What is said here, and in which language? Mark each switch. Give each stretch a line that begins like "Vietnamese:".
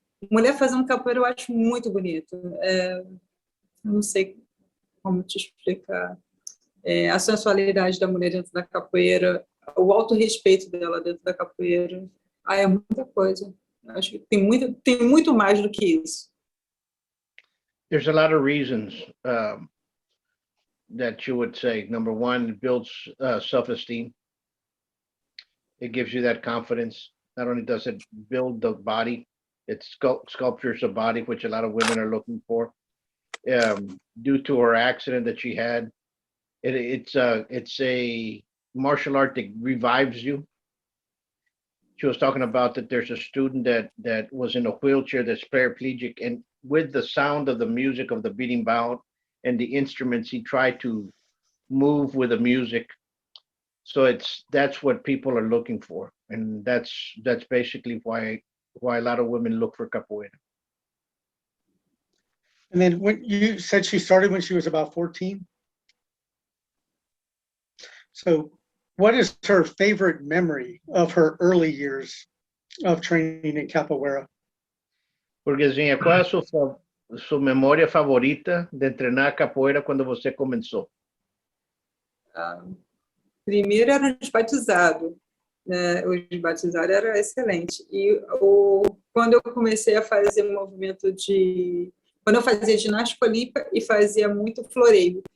Portuguese: Mulher fazendo capoeira eu acho muito bonito. Eu não sei como te explicar. A sensualidade da mulher dentro da capoeira, o autorrespeito dela dentro da capoeira. É muita coisa. Acho que tem muito mais do que isso.
English: There's a lot of reasons that you would say. Number one, it builds self-esteem. It gives you that confidence. Not only does it build the body, it sculptures the body, which a lot of women are looking for. Due to her accident that she had, it's a martial art that revives you. She was talking about that there's a student that was in a wheelchair that's paraplegic, and with the sound of the music of the beating bout and the instruments, he tried to move with the music. So that's what people are looking for, and that's basically why a lot of women look for capoeira. And then when you said she started when she was about 14. So what is her favorite memory of her early years of training in capoeira?
Portuguese: Burguesinha, qual é a sua memória favorita de treinar capoeira quando você começou? Primeiro era os batizados, né? Os batizados era excelente. E quando eu comecei a fazer movimento quando eu fazia ginástica olímpica e fazia muito floreio.